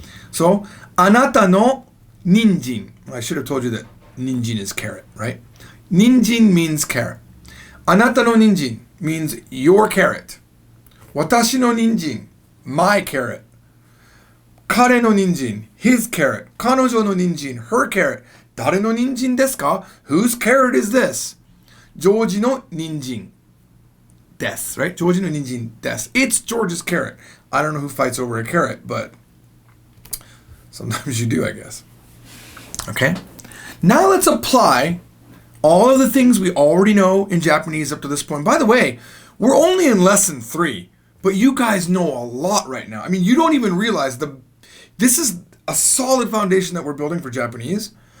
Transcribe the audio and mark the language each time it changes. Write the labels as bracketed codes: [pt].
[en] So, [ja] あなたの人参. [en] I should have told you that ninjin is carrot, right? Ninjin means carrot. [ja] あなたの人参 [en] means your carrot. [ja] 私の人参 [en] my carrot. [ja] 彼の人参 [en] his carrot. [ja] 彼女の人参 [en] her carrot. [ja] 誰の人参ですか? [en] Whose carrot is this? [ja] ジョージの人参 des, [en] right? [ja] ジョージの人参 des. [en] It's George's carrot. I don't know who fights over a carrot, but sometimes you do, I guess. Okay? Now let's apply all of the things we already know in Japanese up to this point. By the way, we're only in lesson 3, but you guys know a lot right now. I mean, you don't even realize this is a solid foundation that we're building for Japanese.